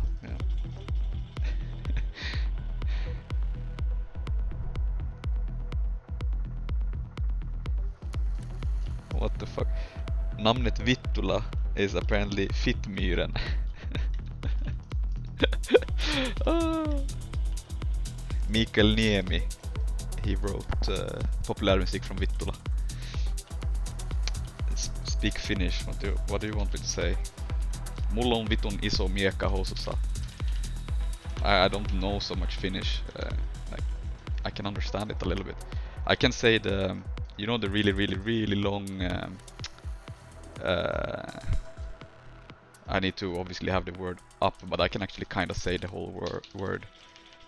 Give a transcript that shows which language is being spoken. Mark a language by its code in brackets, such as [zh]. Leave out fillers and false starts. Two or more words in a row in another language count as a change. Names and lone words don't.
[en] Yeah. What the fuck? Namnet Vittula is apparently Fittmyren. Mikael Niemi. He wrote populärmusik från Vittula. Speak Finnish. What do you want me to say? [fi] Mulla on vitun iso miekka housussa. [en] I don't know so much Finnish. Like, I can understand it a little bit. I can say the, you know, the really long. I need to obviously have the word up, but I can actually kind of say the whole word.